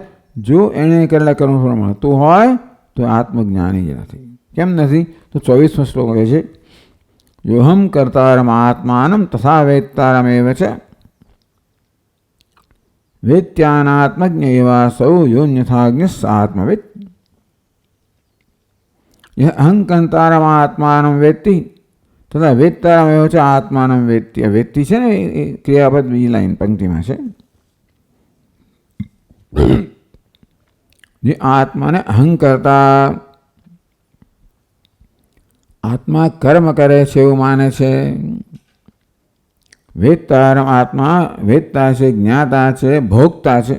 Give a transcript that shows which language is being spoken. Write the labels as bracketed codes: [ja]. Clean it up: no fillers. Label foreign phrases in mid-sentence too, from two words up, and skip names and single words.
[gu] જો એને કરેલા કર્મ ફળ મળતું હોય તો આત્મજ્ઞાની જ નથી. કેમ નથી? તો 24મો શ્લોક કહે છે, [sa] योऽहं कर्तारम् आत्मानं तथा वेत्तारमेव च वेत्त्यनात्मज्ञ एवासौ योऽन्यथाज्ञ आत्मवित्. यह अहंकर्तारम आत्मानं वेत्ति तथा वेत्तारमेव च आत्मानं वेत्ति. [gu] वेत्ति છે ને ક્રિયાપદ બીજી લાઈન પંક્તિમાં છે. જે આત્માને અહંકર્તા, આત્મા કર્મ કરે છે એવું માને છે. વેત્તારમ, આત્મા વેત્તા છે, જ્ઞાતા છે, ભોગતા છે.